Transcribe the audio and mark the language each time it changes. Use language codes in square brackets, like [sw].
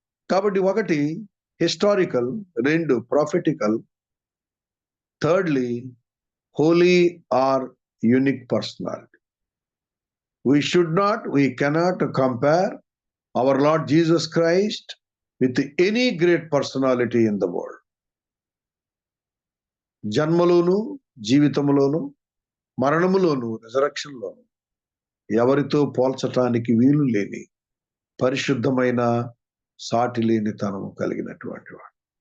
[en] కాబట్టి 1 historical, 2 prophetical, thirdly holy or unique personality. We cannot compare our Lord Jesus Christ with any great personality in the world. [te] జన్మలోను, జీవితంలోను, మరణములోను, రిజరెక్షన్లోను ఎవరితో పోల్చటానికి వీలు లేని పరిశుద్ధమైన, సాటి లేనితనము కలిగినటువంటి వాడు.